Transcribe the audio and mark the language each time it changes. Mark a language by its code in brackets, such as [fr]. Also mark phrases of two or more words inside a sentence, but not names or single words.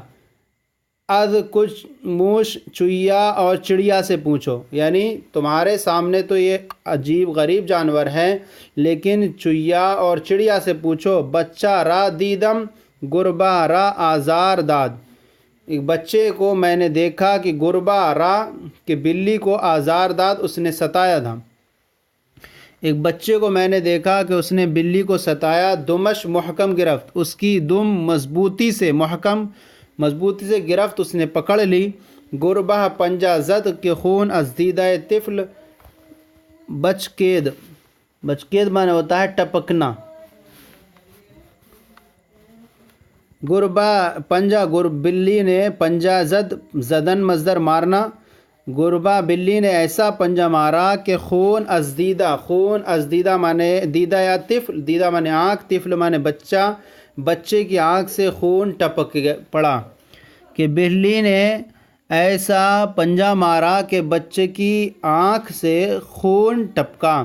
[ur] از کچھ موش چوہیا اور چڑیا سے پوچھو، یعنی تمہارے سامنے تو یہ عجیب غریب جانور ہیں لیکن چوہیا اور چڑیا سے پوچھو۔ [fa] بچہ را دیدم گربا را آزار داد، [ur] ایک بچے کو میں نے دیکھا کہ [fa] گربا را [ur] کہ بلی کو [fa] آزار داد [ur] اس نے ستایا تھا، ایک بچے کو میں نے دیکھا کہ اس نے بلی کو ستایا۔ [fa] دمش محکم گرفت، [ur] اس کی دم مضبوطی سے، محکم مضبوطی سے گرفت اس نے پکڑ لی۔ [fa] گربہ پنجہ زد کہ خون از دیدہ طفل بچکید، بچکید [ur] معنی ہوتا ہے ٹپکنا۔ [fa] گربہ پنجہ، [ur] بلی نے [fa] پنجہ زد، [ur] زدن مصدر مارنا، گربہ بلی نے ایسا پنجہ مارا کہ [fa] خون از دیدہ، خون از دیدہ [ur] مانے [fa] دیدہ یا طفل، [ur] دیدہ مانے آنکھ، طفل مانے بچہ، بچے کی آنکھ سے خون ٹپک پڑا، کہ بلی نے ایسا پنجہ مارا کہ بچے کی آنکھ سے خون ٹپکا۔